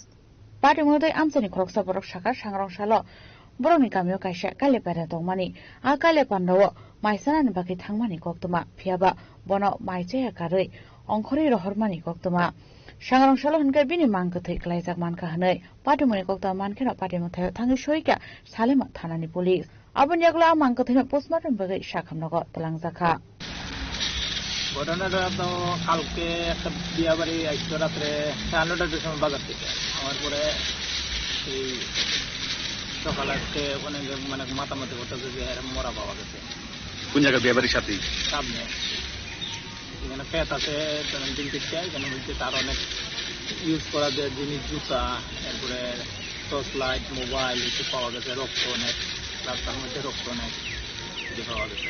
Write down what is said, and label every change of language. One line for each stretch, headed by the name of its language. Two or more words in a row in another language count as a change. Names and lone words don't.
Kok Borok: Patimudai amsani Khoroksa Borok Shakar Sangrongshalo Borongni kamio kaisa kale pera dongmani a kale pandawo maisanani baki thangmani koktuma phiaba bono maichaya karei ongkhori rohormani koktuma sangrongshalo hunkai bini mangkuthei klaijak manka hanei patimuni kokta mankeno patimuthai thangi soika salema thanani police abon yakla mangkuthei postmortem bagai sakhamnago talangjaka
Bangla: ঘটনাটা তো কালকে একটা বিয়া বাড়ি আইসো রাত্রে 9টার সময় বাজার থেকে আমার পরে এই সকালে আজকে অনেক মানে মাতামাতি করতেছে যে মরা পাওয়া গেছে। কোন জায়গায় বিয়ে বাড়ির সাথে? সামনে এখানে পেট আছে, দিন পিঠছে, এখানে বলছে তার অনেক ইউজ করা যে জিনিস, জুতা, এরপরে
English: torch light,
Bangla: মোবাইল কিছু পাওয়া গেছে, রক্ত অনেক, রাস্তার মধ্যে রক্ত অনেক পাওয়া গেছে।